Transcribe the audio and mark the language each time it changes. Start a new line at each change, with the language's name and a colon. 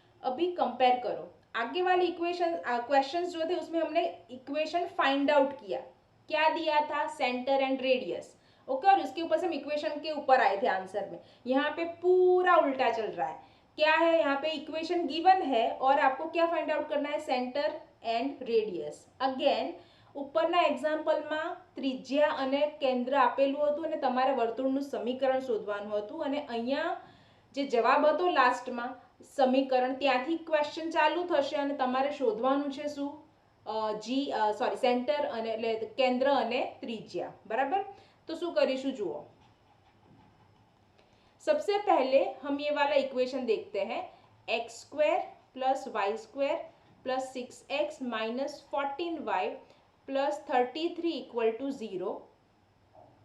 Hindi: अभी कंपेयर करो, आगे वाले इक्वेशन क्वेश्चंस जो थे उसमें हमने इक्वेशन फाइंड आउट किया, क्या दिया था, सेंटर एंड रेडियस, ओके। और उसके ऊपर से हम इक्वेशन के ऊपर आए थे आंसर में। यहाँ पे पूरा उल्टा चल रहा है, क्या है, यहाँ पे इक्वेशन गिवन है और आपको क्या फाइंड आउट करना है, सेंटर एंड रेडियस।
Gujarati: अगेन ઉપરના એક્ઝામ્પલમાં ત્રિજ્યા અને કેન્દ્ર આપેલું હતું અને તમારે વર્તુળનું સમીકરણ શોધવાનું હતું અને અહીંયા જે જવાબ હતો લાસ્ટમાં સમીકરણ ત્યાંથી ક્વેશ્ચન ચાલુ થશે અને તમારે શોધવાનું છે શું, સેન્ટર અને એટલે કેન્દ્ર અને ત્રિજ્યા, બરાબર। તો શું કરીશું જુઓ,
Hindi: सबसे पहले हम ये वाला इक्वेशन देखते हैं, x square plus Y square plus 6x minus 14y plus 33 equal to 0।